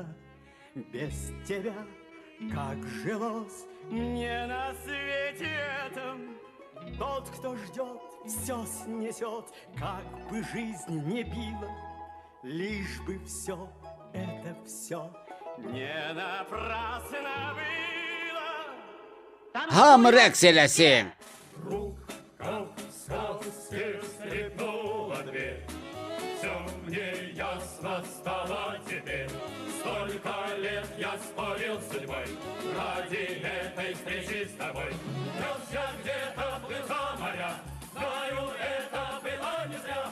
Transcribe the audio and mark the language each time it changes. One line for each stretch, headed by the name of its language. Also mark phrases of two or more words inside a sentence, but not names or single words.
Russian: Без тебя как жилось мне на свете этом. Тот, кто ждет, все снесет, как бы жизнь не била, лишь бы все это все не напрасно было.
Azerbaijani: Hamı rəqs eləsin.
Russian: Скрипнула дверь, все мне ясно стало теперь. Столько лет я спорил с судьбой ради этой встречи с тобой. Нес я где-то, плыл за моря, знаю, это было не зря.